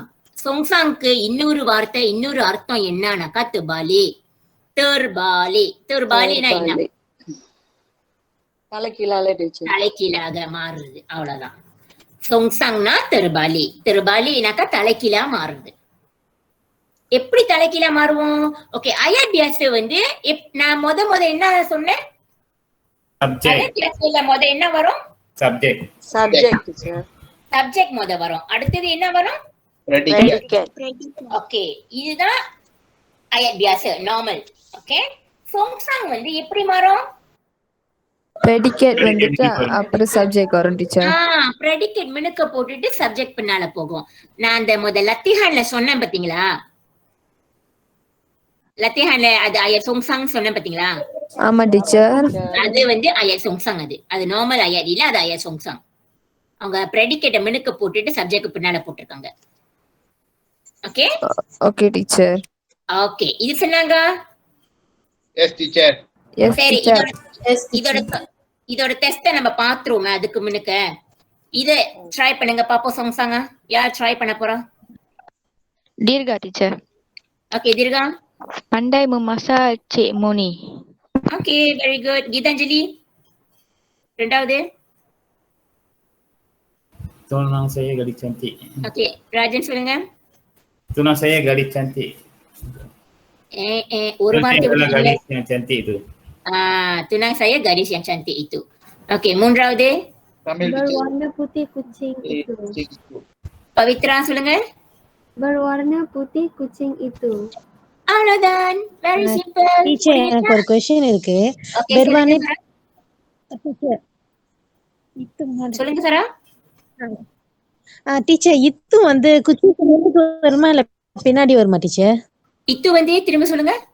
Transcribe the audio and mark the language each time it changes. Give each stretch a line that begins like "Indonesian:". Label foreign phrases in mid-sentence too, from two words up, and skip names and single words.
Tamil: சொங்சாங்க்கு இன்னொரு வார்த்தை, இன்னொரு அர்த்தம் என்னன்னாக்கா தெர்பாலே. தெர்பாலேனா என்ன? தலைகீழால teacher. தலைகீழாக மாறுறது. அவ்வளவுதான். சொங்சாங்னா தெர்பாலே. தெர்பாலேனாக்கா தலைகீழா மாறுறது. எப்படி தலைகீழா மாறுவோம்? ஓகே,
Malay: ayat biasa
Tamil: வந்து நான் முத என்ன சொன்னேன்? Subject.
Malay: ayat biasa
Tamil: முத என்ன வரும்? Subject.
English: Subject teacher.
Tamil: சப்ஜெக்ட் முத வரும். அடுத்தது என்ன வரும்? Predicate. ஓகே, இதுதான்
Malay: ayat biasa
Tamil: நார்மல். ஓகே, சொங்சாங் வந்து எப்படி மாறும்? Predicate வந்துட்டு அப்புறம் சப்ஜெக்ட் வரும் டீச்சர். predicate மினுக்க போட்டுட்டு சப்ஜெக்ட் பின்னால போகும். நான் அந்த முதல் லத்திஹான்ல சொன்னேன் பாத்தீங்களா? லத்திஹான்ல அது
Malay: ayat songsang
Tamil: சொன்னேன் பாத்தீங்களா? ஆமா டீச்சர். அது வந்து
Malay: ayat songsang.
Tamil: அது நார்மல் ayat இல்ல, அது
Malay: ayat songsang.
Tamil: அவங்க predicate மினுக்க போட்டுட்டு சப்ஜெக்ட் பின்னால போட்டிருக்காங்க. ஓகே
English: okay teacher.
Tamil: ஓகே, இது சொன்னாங்க.
English: Yes, teacher. எஸ்
Tamil: சரி, டீச்சர். இதோட டெஸ்ட நம்ம பாத்துருவோமே. அதுக்கு முன்னுக்க இத ட்ரை பண்ணுங்க பாப்போம். சொங்சாங்க யார் ட்ரை பண்ண போறா? Dirga teacher. ஓகே, தீர்கா.
Malay: Pandai memasak Cik Moni.
English: okay, very good.
Tamil: கீதாஞ்சலி ரெண்டாவது.
Malay: Tunang saya gadis cantik.
Tamil: ஓகே, ராஜன் சொல்லுங்க.
Malay: Tunang saya gadis cantik.
Tamil: ஒரு வார்த்தை
Malay: Tunang
Tamil: விட்டுருங்க.
Malay: gadis yang cantik itu. tunang saya gadis yang cantik itu.
Tamil: ஓகே, மூன்றாவது.
Malay: Sambil Berwarna putih kucing itu.
Tamil: பவித்ரா சொல்லுங்க.
Malay: Berwarna putih kucing itu.
Tamil: அவ்வளவுதான்.
English: very simple.
Tamil: டீச்சர் எனக்கு ஒரு கொஸ்டின் இருக்கு. ஓகே, பெர்வானி சொல்லுங்க சரா. டீச்சர் இத்து வந்து குச்சிக்கு முன்னாடி வருமா இல்ல பின்னாடி வருமா டீச்சர்? இத்து வந்து திரும்ப சொல்லுங்க.